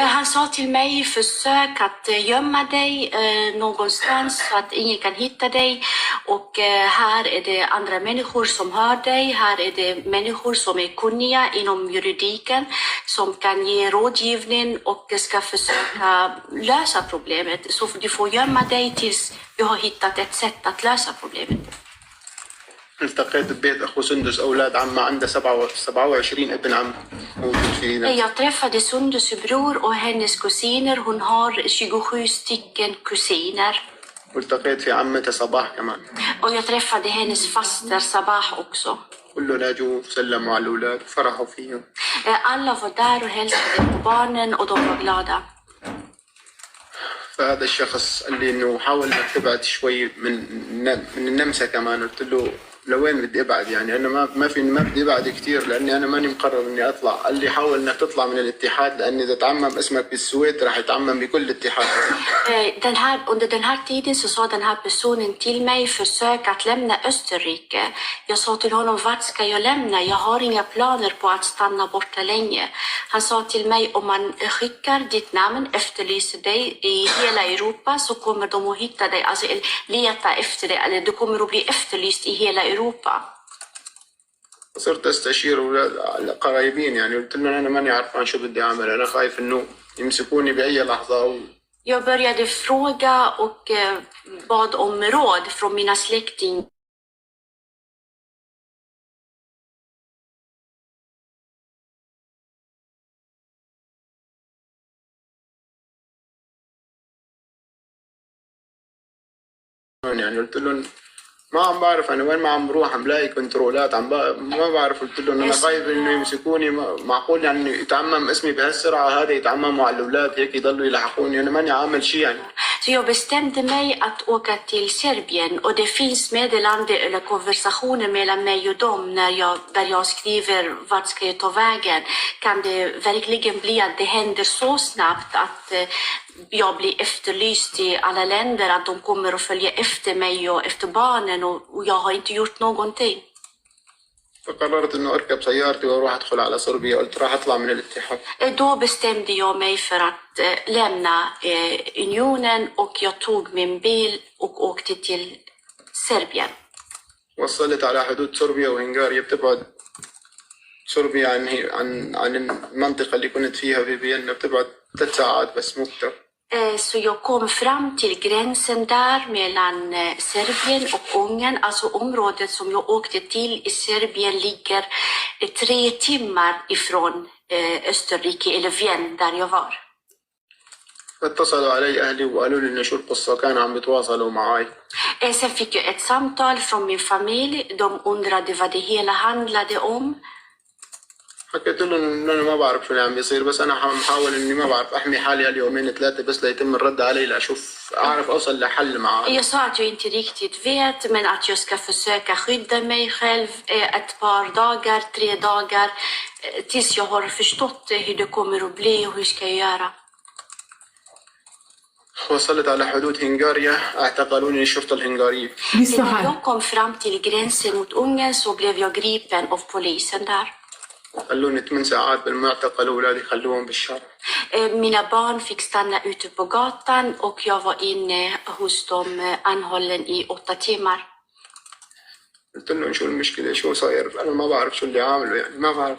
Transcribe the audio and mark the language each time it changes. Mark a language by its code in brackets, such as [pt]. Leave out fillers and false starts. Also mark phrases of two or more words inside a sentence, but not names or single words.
[sv] Han sa till mig, försök att gömma dig någonstans så att ingen kan hitta dig. Och här är det andra människor som hör dig. Här är det människor som är kunniga inom juridiken som kan ge rådgivning och ska försöka lösa problemet. Så du får gömma dig tills vi har hittat ett sätt att lösa problemet. [ar] التقيت ببيت أخو سندس أولاد عمه عنده 27 ابن عم موجود فينا. [sv] Jag träffade Sundus bror och hennes kusiner. Hon har 27 stycken kusiner. [ar] والتقيت في عمتها صباح كمان. [sv] Och jag träffade hennes faster Sabah också. [ar] كلهم اجوا سلموا على الأولاد وفرحوا فيهم. [sv] Alla var där och hälsade på barnen och de var glada. [ar] فهذا الشخص قال لي إنه حاول إنك تبعد شوي من النمسا كمان. قلت له لوين بدي ابعد يعني انا ما بدي ابعد كثير لاني انا ماني مقرر اني اطلع. قال لي حاول انك تطلع من الاتحاد لان اذا تعمم اسمك بالسويد راح يتعمم بكل الاتحاد. [sv] Under den här tiden så sa den här personen till mig, försök att lämna Österrike. Jag sa till honom, vart ska jag lämna? Jag har inga planer på att stanna borta länge. Han sa till mig, om man skickar ditt namn, efterlyser dig i hela Europa så kommer de att hitta dig, alltså leta efter dig, eller du kommer att bli efterlyst i hela Europa. [ar] صرت استشير قرايبين يعني قلت لهم انا ماني عارفان شو بدي اعمل انا خايف انه يمسكوني باي لحظه. [sv] Jag började fråga och bad om råd från mina släktingar. [ar] يعني قلت لهم ما عم بعرف انا وين ما عم بروح عم لاقي كنترولات ما بعرف. قلت لهم انا خايف انه يمسكوني. معقول يعني يتعمم اسمي بهالسرعه هذا يتعمموا على الاولاد هيك يضلوا يلحقوني انا ماني عامل شيء يعني. [sv] Så jag bestämde mig att åka till Serbien och det finns meddelande eller konversationer mellan mig och dem där jag skriver vart ska jag ta vägen. Kan det verkligen bli att det händer så snabbt att jag blir efterlyst i alla länder, att de kommer att följa efter mig och efter barnen och jag har inte gjort någonting. [ar] فقررت انه اركب سيارتي واروح ادخل على صربيا. قلت راح اطلع من الاتحاد. [sv] Då bestämde jag mig för att lämna unionen och jag tog min bil och åkte till Serbien. [ar] وصلت على حدود صربيا وهنغاريا. بتبعد صربيا عن المنطقة اللي كنت فيها في فيينا بتبعد 3 ساعات بس، مو أكتر. [sv] Så jag kom fram till gränsen där mellan Serbien och Ungern. Alltså området som jag åkte till i Serbien ligger 3 timmar ifrån Österrike eller Wien där jag var. [ar] اتصلوا علي أهلي وقالوا لي إنه شو القصة، كانوا عم بيتواصلوا معي. [sv] Sen fick jag ett samtal från min familj. De undrade vad det hela handlade om. [ar] حكيت لهم إنه أنا ما بعرف شو اللي عم بيصير، بس أنا محاول إني ما بعرف أحمي حالي اليومين 3 بس ليتم الرد علي لأشوف أعرف أوصل لحل معه. [sv] Jag sa att jag inte riktigt vet, men att jag ska försöka skydda mig själv ett par dagar, 3 dagar, tills jag har förstått hur det kommer att bli och hur ska jag göra. [ar] وصلت على حدود هنغاريا، اعتقلوني الشرطة الهنغارية. [sv] När jag kom fram till gränsen mot Ungern så blev jag gripen av polisen där. [ar] خلوني 8 ساعات بالمعتقل وأولادي خلوهم بالشارع. [sv] Mina barn fick stanna ute på gatan och jag var inne hos dem anhållen i 8 timmar. [ar] قلت لهم شو المشكلة، شو صاير، أنا ما بعرف شو اللي عامله، يعني ما بعرف.